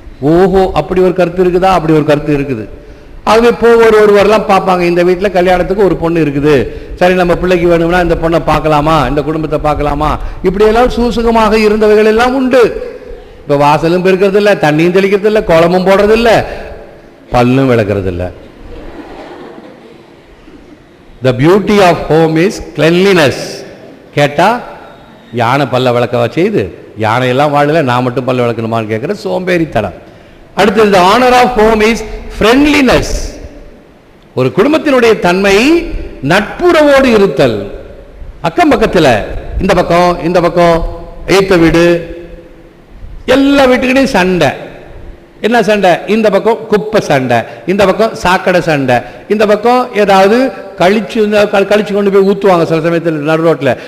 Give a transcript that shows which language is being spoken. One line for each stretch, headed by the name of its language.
Tamil: ஓஹோ, அப்படி ஒரு கருத்து இருக்குதா? அப்படி ஒரு கருத்து இருக்குது. ஆகவே ஒருவரெல்லாம் பார்ப்பாங்க, இந்த வீட்டில் கல்யாணத்துக்கு ஒரு பொண்ணு இருக்குது, சரி நம்ம பிள்ளைக்கு வேணும்னா இந்த பொண்ணை பார்க்கலாமா, இந்த குடும்பத்தை பார்க்கலாமா, இப்படியெல்லாம் சூசகமாக இருந்தவைகள் எல்லாம் உண்டு. இப்போ வாசலும் பெருக்கிறது இல்லை, தண்ணியும் தெளிக்கிறது இல்லை, குழம்பும் போடுறது இல்லை, பல்லும் விளக்குறது இல்லை.
English: The beauty of home is cleanliness.
Tamil: கேட்டா யானை பல்ல விளக்க செய்து யானையெல்லாம் வாழல, நான் மட்டும் பல்ல விளக்கணுமான்னு கேட்கிற சோம்பேறித்தனம்.
English: அடுத்தது the honor of home is friendliness.
Tamil: ஒரு குடும்பத்தினுடைய தன்மை நட்புறவோடு இருத்தல். அக்கம் பக்கத்தில் இந்த பக்கம் இந்த பக்கம் ஏத்த வீடு எல்லா வீட்டுக்கிட்டையும் சண்டை. என்ன சண்டை? இந்த பக்கம் குப்பை சண்டை, இந்த பக்கம் சாக்கடை சண்டை, இந்த பக்கம் ஏதாவது கழிச்சு கொண்டு போய் ஊற்றுவாங்க சில சமயத்தில் நடு ரோட்டில்.